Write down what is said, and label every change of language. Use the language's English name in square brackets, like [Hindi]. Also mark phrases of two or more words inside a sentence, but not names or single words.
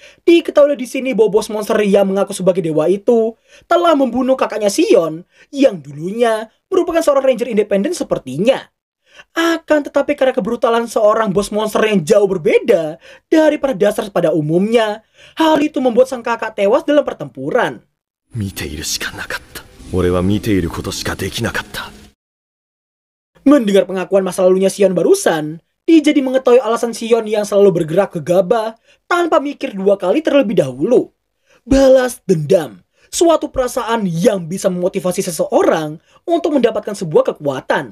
[Indonesian] Diketahui di sini bahwa bos monster yang mengaku sebagai dewa itu telah membunuh kakaknya Sion yang dulunya merupakan seorang ranger independen sepertinya. Akan tetapi karena kebrutalan seorang bos monster yang jauh berbeda dari para dasar pada umumnya, hal itu membuat sang kakak tewas dalam pertempuran. [Japanese] 見ているしかなかった。俺は見ていることしかできなかった。 [Indonesian] Mendengar pengakuan masa lalunya Sion barusan, dia jadi mengetahui alasan Sion yang selalu bergerak gegabah tanpa mikir dua kali terlebih dahulu. Balas dendam, suatu perasaan yang bisa memotivasi seseorang untuk mendapatkan sebuah kekuatan.